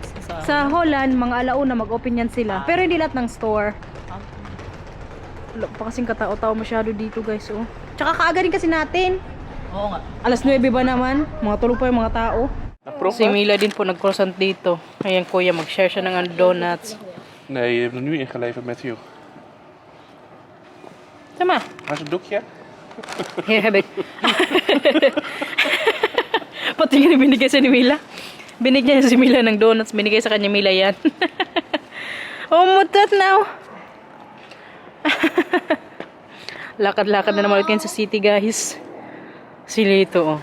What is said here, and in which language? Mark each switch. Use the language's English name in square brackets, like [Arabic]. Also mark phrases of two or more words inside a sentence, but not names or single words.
[Filipino] Sa Holland, mga alauna mag-open yan sila. Pero hindi lahat ng store. Wala pa kasing katao-tao masyado dito guys. Oh. Tsaka kaaga rin kasi natin. Oo nga. Alas 9 ba naman? Mga tulog pa yung mga tao. Si Mila din po nag-croissant dito. Ayan kuya, mag-share siya ng donuts. [Dutch] Nee, je hebt er nu ingeleverd met you. [Filipino] Sama. [Dutch] Waar is het doekje? [English] Here, have it. [Filipino] Pati nga binigay sa ni Mila. Binigyan niya si Mila ng donuts. Binigay sa kanya Mila yan. Oh, mutat now. Lakad-lakad na naman ulit sa city guys. Si Lito oh.